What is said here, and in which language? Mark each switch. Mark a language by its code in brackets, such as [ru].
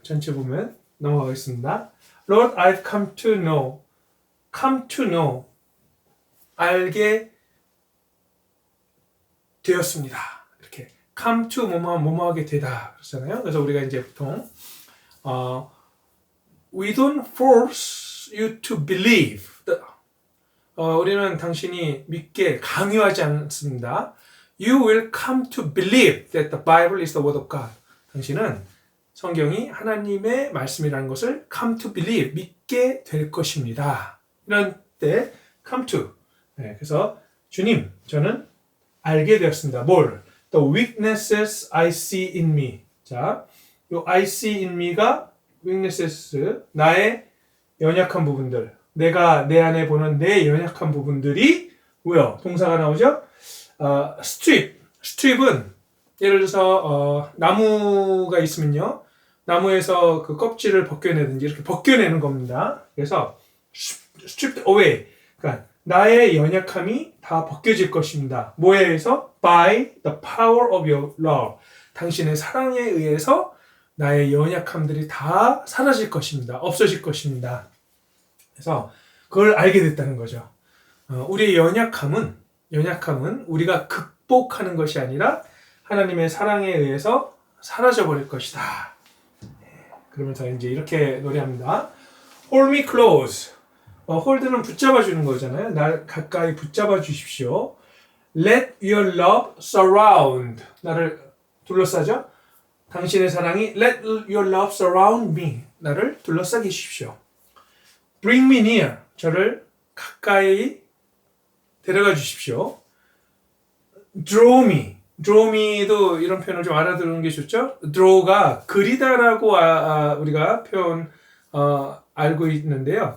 [ko] 전체 보면 넘어가겠습니다. [en] Lord, I've come to know. Come to know. [ko] 알게 되었습니다. 이렇게 come to 뭐뭐하게 되다 그러잖아요. 그래서 우리가 이제 보통 [en] we don't force you to believe. [ko] 우리는 당신이 믿게 강요하지 않습니다. [en] You will come to believe that the Bible is the word of God. [ko] 당신은 성경이 하나님의 말씀이라는 것을 [en] come to believe, [ko] 믿게 될 것입니다. 이런 때 come to. 네, 그래서 주님, 저는 알게 되었습니다. 뭘? [en] The weaknesses I see in me. [ko] 자, 요 [en] I see in me [ko] 가 weaknesses, 나의 연약한 부분들. 내가 내 안에 보는 내 연약한 부분들이 뭐요? 동사가 나오죠? strip은 예를 들어서 나무가 있으면요. 나무에서 그 껍질을 벗겨내든지 이렇게 벗겨내는 겁니다. 그래서 [en] stripped away. [ko] 그러니까 나의 연약함이 다 벗겨질 것입니다. 뭐에 의해서? [en] By the power of your love. [ko] 당신의 사랑에 의해서 나의 연약함들이 다 사라질 것입니다. 없어질 것입니다. 그래서 그걸 알게 됐다는 거죠. 우리의 연약함은 우리가 극복하는 것이 아니라 하나님의 사랑에 의해서 사라져 버릴 것이다. 그러면서 이제 이렇게 노래합니다. [en] Hold me close. [ko] hold는 붙잡아 주는 거잖아요. 날 가까이 붙잡아 주십시오. [en] Let your love surround. [ko] 나를 둘러싸죠. 당신의 사랑이 [en] Let your love surround me. [ko] 나를 둘러싸게 해주십시오. [en] Bring me near. [ko] 저를 가까이 데려가 주십시오. [en] Draw me. [ko] Draw me도 이런 표현을 좀 알아두는 게 좋죠. Draw가 그리다라고 우리가 표현 알고 있는데요.